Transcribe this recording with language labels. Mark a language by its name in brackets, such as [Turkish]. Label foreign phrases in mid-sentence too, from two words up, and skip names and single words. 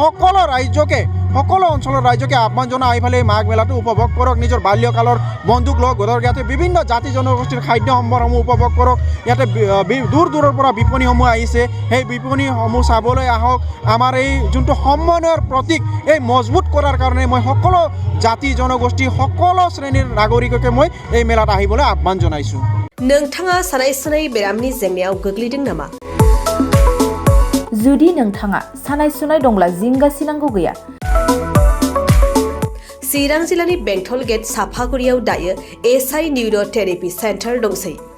[Assamese] সকলো অঞ্চলৰ ৰাইজকে আহ্বান জনাই আহি পেলাই মাঘ মেলাটো উপভোগ কৰক নিজৰ বাল্যকালৰ বন্ধুক লগ ধৰক ইয়াতে বিভিন্ন জাতি জনগোষ্ঠীৰ খাদ্য সম্ভাৰসমূহ উপভোগ কৰক ইয়াতে দূৰ দূৰৰ পৰা বিপণীসমূহ আহিছে সেই বিপণীসমূহ চাবলৈ আহক আমাৰ এই যোনটো সমন্বয়ৰ প্ৰতীক এই মজবুত কৰাৰ কাৰণে মই সকলো জাতি জনগোষ্ঠী সকলো শ্ৰেণীৰ নাগৰিককে মই এই মেলাত আহিবলৈ আহ্বান জনাইছোঁ [Bodo] नोंथाङा सानाय सुनाय बेरामनि जेंनायाव गोग्लैदों नामा जुदि नोंथाङा सानाय सुनाय दंब्ला जिंगासिनांगौ गैया चिरां जिल्लानि बेंटल गेट साफागुरियाव दायो एसआइ निउर' थेरापि सेन्टार दंसै